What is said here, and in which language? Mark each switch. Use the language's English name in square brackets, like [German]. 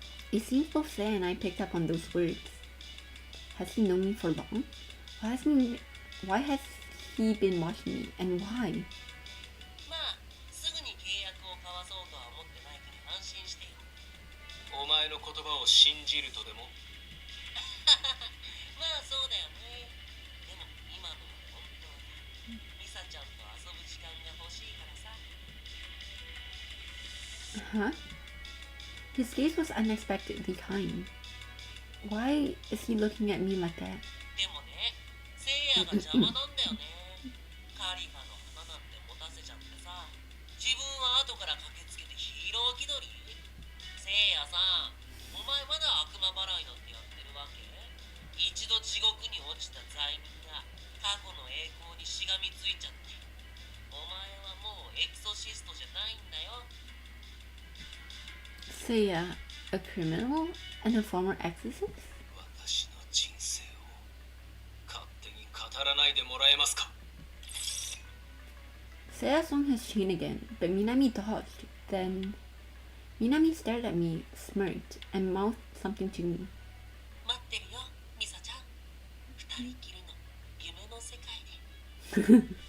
[English] It seems both Seiya and I picked up on those words. Has he known me for long? Why has he been watching me, and why? [Japanese] まあ、すぐに契約を交わそうとは思ってないから安心してよ。お前の言葉を信じるとでも？まあそうだよね。でも今のは本当だ。ミサちゃんと遊ぶ時間が欲しいからさ。 [English] Huh? His gaze was unexpectedly kind. Why is he looking at me like that? [Japanese] でもね、セイヤが邪魔なんだよね。カリファの花なんて持たせちゃってさ、自分は後から駆けつけてヒーロー気取り。セイヤさん、お前まだ悪魔払いなんてやってるわけ？一度地獄に落ちた罪人が過去の栄光にしがみついちゃって、お前はもうエクソシストじゃないんだよ。 [English] Seiya, a criminal and a former exorcist? [Japanese] 私の人生を勝手に語らないでもらえますか？ [English] Seiya swung his chain again, but Minami dodged. Then Minami stared at me, smirked, and mouthed something to me. [Japanese] 待ってるよ、ミサちゃん。二人きりの夢の世界で。